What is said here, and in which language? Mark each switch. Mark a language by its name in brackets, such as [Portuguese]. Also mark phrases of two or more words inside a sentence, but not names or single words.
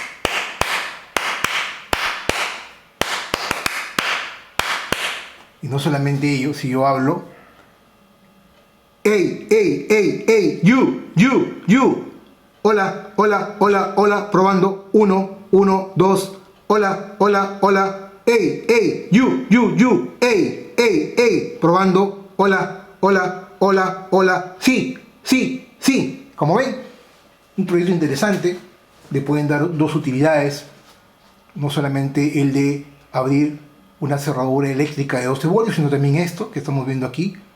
[Spanish] Y no solamente ello, si yo hablo. ¡Ey, ey, ey, ey! ¡You! Hola, hola, hola, hola. Probando. 1, 1, 2. Hola, hola, hola. ¡Ey, ey! ¡You! ¡Ey, ey, ey! Probando. Hola, hola, hola, hola. ¡Sí, sí, sí! Como ven, un proyecto interesante. Le pueden dar dos utilidades. No solamente el de abrir una cerradura eléctrica de 12 voltios, sino también esto que estamos viendo aquí.